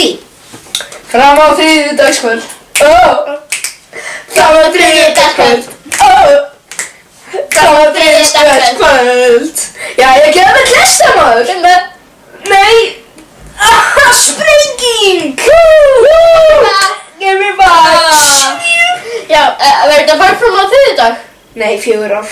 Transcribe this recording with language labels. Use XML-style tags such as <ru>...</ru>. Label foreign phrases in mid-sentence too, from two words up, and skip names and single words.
<is>Fram á þriðjudagskvöld. Fram á þriðjudagskvöld. Fram á þriðjudagskvöld. Já, ég gef með klesta maður. Nei. Sprenging.</is> <en>Give me back.</en> <is>Já, verður þetta bara fram á þriðjudag? Nei, 4 ár.</is>